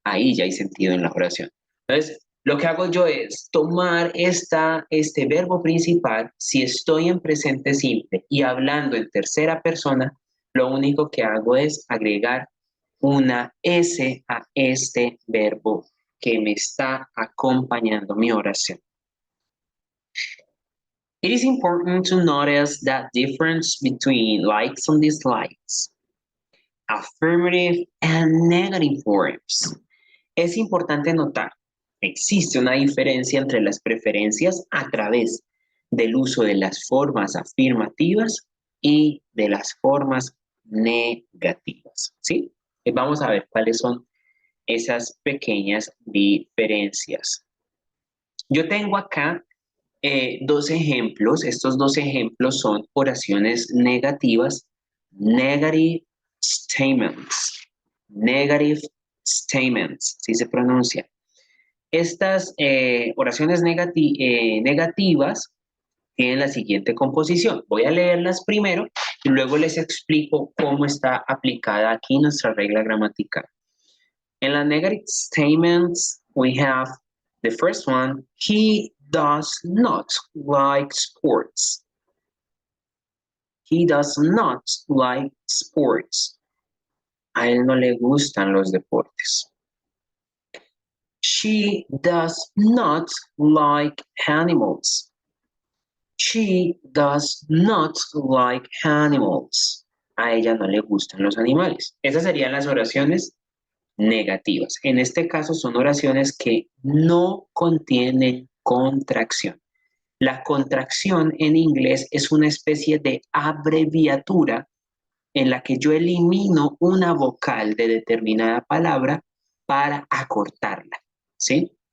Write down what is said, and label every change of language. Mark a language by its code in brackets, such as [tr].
[es] Ahí ya hay sentido en la oración. Entonces, lo que hago yo es tomar este verbo principal, si estoy en presente simple y hablando en tercera persona, lo único que hago es agregar una S a este verbo que me está acompañando mi oración. [en] It is important to notice that difference between likes and dislikes, affirmative and negative forms. [es] Es importante notar, existe una diferencia entre las preferencias a través del uso de las formas afirmativas y de las formas negativas, ¿sí? Vamos a ver cuáles son esas pequeñas diferencias. Yo tengo acá dos ejemplos. Estos dos ejemplos son oraciones negativas, [en] negative statements, negative statements, [es] ¿sí se pronuncia? Estas oraciones negativas tienen la siguiente composición. Voy a leerlas primero y luego les explico cómo está aplicada aquí nuestra regla gramatical. En las [en] negative statements, we have the first one, he does not like sports. He does not like sports. [es] A él no le gustan los deportes. [en] She does not like animals. She does not like animals. [es] A ella no le gustan los animales. Esas serían las oraciones negativas. En este caso son oraciones que no contienen contracción. La contracción en inglés es una especie de abreviatura en la que yo elimino una vocal de determinada palabra para acortarla, ¿sí?